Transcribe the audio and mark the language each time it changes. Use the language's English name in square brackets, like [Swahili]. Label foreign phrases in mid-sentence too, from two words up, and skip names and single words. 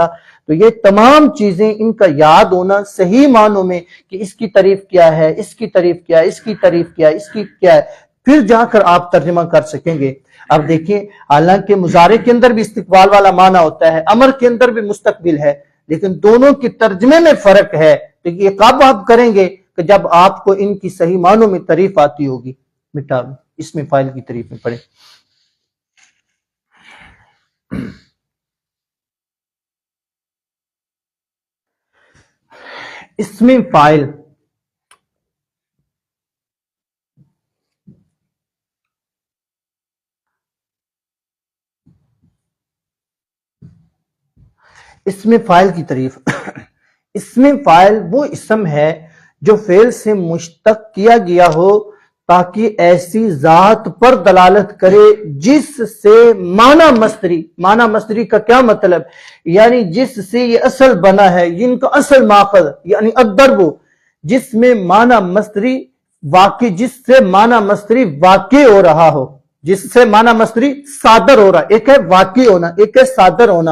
[Urdu] تو یہ تمام چیزیں ان کا یاد ہونا صحیح معنوں میں کہ اس کی تعریف کیا ہے, اس کی تعریف کیا ہے, اس کی تعریف کیا ہے, اس کی کیا ہے, پھر جا کر آپ ترجمہ کر سکیں گے. اب دیکھیں, حالانکہ مضارع کے اندر بھی استقبال والا معنی ہوتا ہے, امر کے اندر بھی مستقبل ہے, لیکن دونوں کے ترجمے میں فرق ہے. تو یہ کب آپ کریں گے کہ جب آپ کو ان کی صحیح معنوں میں تعریف آتی ہوگی. مٹا دو, اس میں فاعل کی تعریف میں پڑھیں. اسم فاعل اسم فاعل کی تعریف. اسم فاعل وہ اسم ہے جو فعل سے مشتق کیا گیا ہو تاکہ ایسی ذات پر دلالت کرے جس سے معنی مصدری کا کیا مطلب، یعنی جس سے یہ اصل بنا ہے، جن کا اصل ماخذ یعنی الضرب، جس میں معنی مصدری واقع، جس سے معنی مصدری واقع ہو رہا ہو، جس سے معنی مصدری صادر ہو رہا، ایک ہے واقع ہونا، ایک ہے صادر ہونا۔